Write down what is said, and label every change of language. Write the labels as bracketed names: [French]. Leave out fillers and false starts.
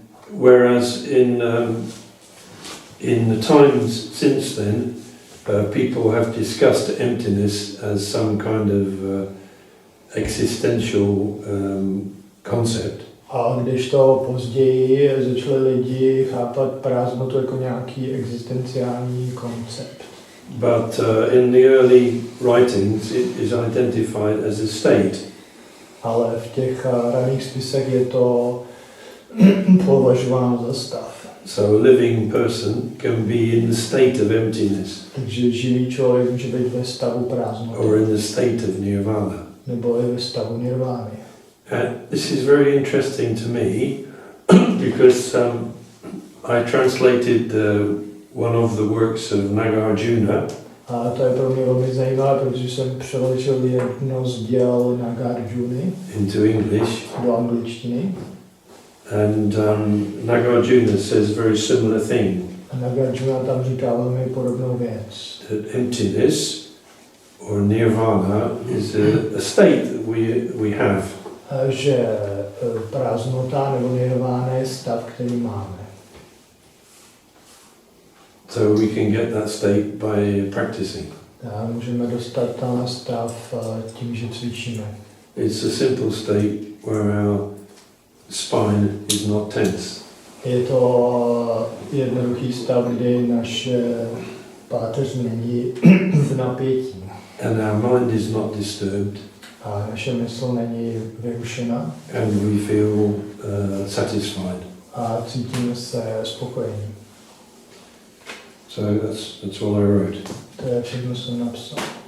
[English] Whereas in the times since then, people have discussed emptiness as some kind of existential concept. [Czech] A když to později začali lidi chápat prázdnotu jako nějaký existenciální koncept. [English] But in the early writings it is identified as a state. [Czech] Ale v těch raných spisech je to považováno za stav. [English] So a living person can be in the state of emptiness. [Czech] Takže živý člověk může být ve stavu prázdnoty. [English] Or in the state of nirvana. [Czech] Nebo je ve stavu nirvány. [English] This is very interesting to me because I translated one of the works of Nagarjuna. [Czech] A to je pro mě velmi zajímavé, protože jsem přeložil jedno z děl Nagarjuny [English] into English. [Czech] Do angličtiny. [English] And Nagarjuna says a very similar thing. [Czech] A Nagarjuna tam říká velmi podobnou věc. [English] That emptiness or nirvana is a state that we have. [Czech] Že prázdnota nebo nirvána je stav, který máme. [English] So we can get that state by practicing. [Czech] A můžeme dostat ten stav tím, že cvičíme. [English] It's a simple state where our spine is not tense. [Czech] Je to jednoduchý stav, kdy naše páteř není v napětí. [English] And our mind is not disturbed. [Czech] A naše mysl není vyrušena [English] and we feel satisfied. [Czech] a cítíme se spokojení. [English] So that's all I wrote. [Czech] To je všechno, co jsem napsal.